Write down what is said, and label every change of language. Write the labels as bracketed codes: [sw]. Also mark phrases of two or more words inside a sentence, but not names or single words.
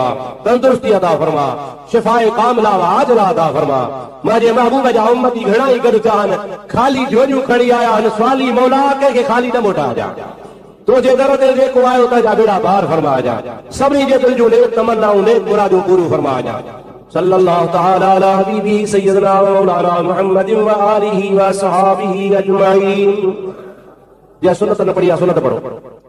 [sd] तंदुरुस्ती अता फरमा [ar] شفاء كاملة وعاجلة [sd] अता फरमा मुंहिंजे महबूब जा उम्मती घणा ई गॾु थिया आहिनि ख़ाली झोलियूं खणी आया आहिनि सवाली मौला कंहिंखे ख़ाली न मोटाइजां तुझे दर ते जेको आयो तुंहिंजा बेड़ा पार फरमाइजां सभिनी जे दिलि जूं नेक तमन्नाऊं नेक मुरादूं पूरियूं फरमाइजां [ar] صلى الله تعالى على حبيبي سيدنا مولانا محمد و آله و صحبه أجمعين [sd] या सुन्नत न पढ़ी सुन्नत पढ़ो